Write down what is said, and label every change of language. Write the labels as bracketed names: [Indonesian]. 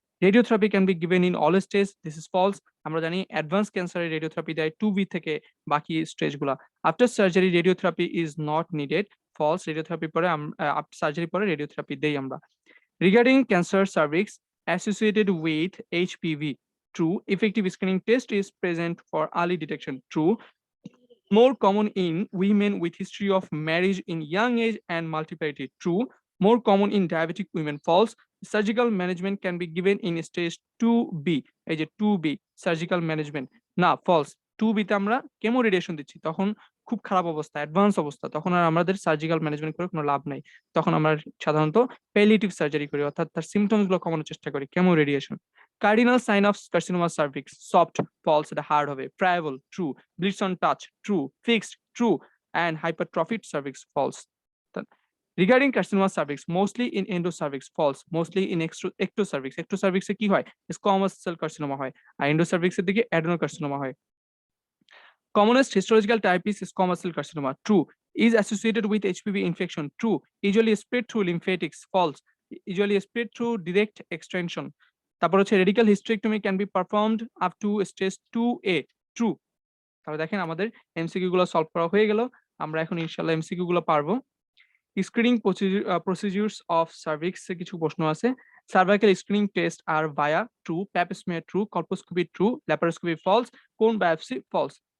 [English] Radiotherapy can be given in all stage, this is false. [Bangla] আমরা জানি advance ক্যান্সারের radiotherapy দেয় 2B থেকে বাকি স্টেজগুলা। [English] After surgery radiotherapy is not needed, false. [Bangla] Radiotherapy পরে সার্জারি পরে রেডিওথেরাপি দেই আমরা। [English] Regarding cancer cervix associated with HPV, true. Effective screening test is present for early detection, true. More common in women with history of marriage in young age and multiplicity, true. More common in diabetic women, false. Surgical management can be given in stage 2B, [Bangla] এই যে 2B surgical management, না [English] False. [Bangla] 2B তে আমরা chemo radiation দিচ্ছি, তখন খুব খারাপ অবস্থা, অ্যাডভান্স অবস্থা, তখন আর আমাদের সার্জিক্যাল ম্যানেজমেন্ট করে কোনো লাভ নাই। তখন আমরা সাধারণত প্যালিয়েটিভ সার্জারি করি, অর্থাৎ তার সিমটমস গুলো কমানোর চেষ্টা করি, chemo radiation. [English] cardinal sign of carcinoma cervix, soft, false, [Bangla] এটা হার্ড হবে। [English] Friable, true. Bleeds on touch, true. Fixed, true. And hypertrophied cervix, false. Regarding carcinoma cervix, mostly in endocervix, false. Mostly in ectocervix. [Bangla] Ectocervix এ কি হয়? Squamous cell carcinoma হয়। আর endocervix এর দিকে adenocarcinoma হয়। [English] Commonest histological type is squamous cell carcinoma, true. Is associated with HPV infection, true. Usually spread through lymphatics, false. Usually spread through direct extension. [Bangla] তারপর হচ্ছে [English] radical hysterectomy can be performed up to stage 2A, true. [Bangla] তাহলে দেখেন আমাদের MCQ গুলো solve করা হয়ে গেল। আমরা এখন ইনশাআল্লাহ এমসিকিউ গুলো পারবো। [English] screening procedures of cervix [Bangla] এ কিছু প্রশ্ন আছে। [English] Cervical screening test are VIA, true. Pap smear, true. Colposcopy, true. Laparoscopy, false. Cone biopsy, false.